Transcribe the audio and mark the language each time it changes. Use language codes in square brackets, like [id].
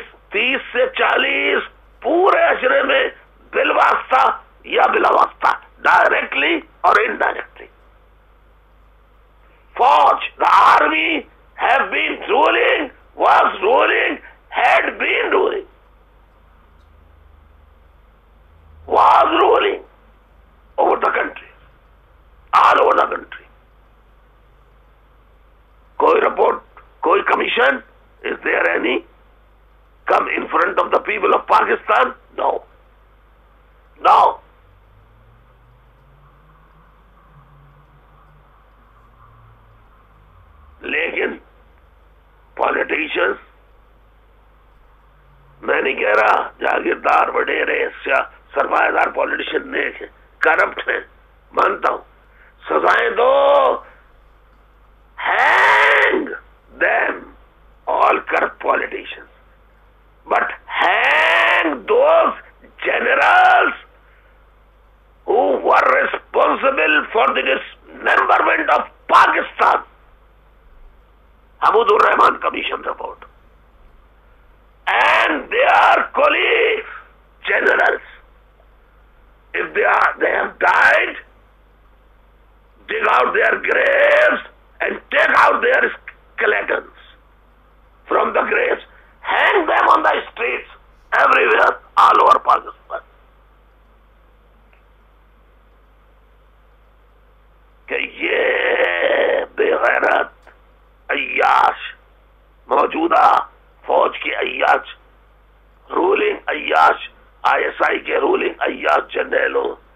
[ur] تیس سے 40 پورے عشرے میں بالواسطہ یا بلا واسطہ، ڈائریکٹلی اور انڈائریکٹلی، فوج، [en] the army have been ruling, was ruling, had been ruling, was ruling over the country, all over the country. [ur] کوئی رپورٹ، کوئی commission, [en] is there any come in front of the people of Pakistan? No. No. [ur] لیکن politicians, میں نہیں کہہ رہا جاگیردار وڈیرے سرمایہ دار politician نیک ہیں، کرپٹ ہیں، مانتا ہوں، سزائیں دو، [en] Hang them all corrupt politicians, but hang those generals who were responsible for the dismemberment of Pakistan. Hamud ur-Rahman Commission report. And their colleagues, generals, if they have died, dig out their graves and take out their skeletons from the graves, hang them on the streets everywhere, all over Pakistan. [ur] کہ یہ بے غیرت عیاش، موجودہ فوج کے عیاش، rolling Ayyash, I S I کے rolling عیاش جنرلوں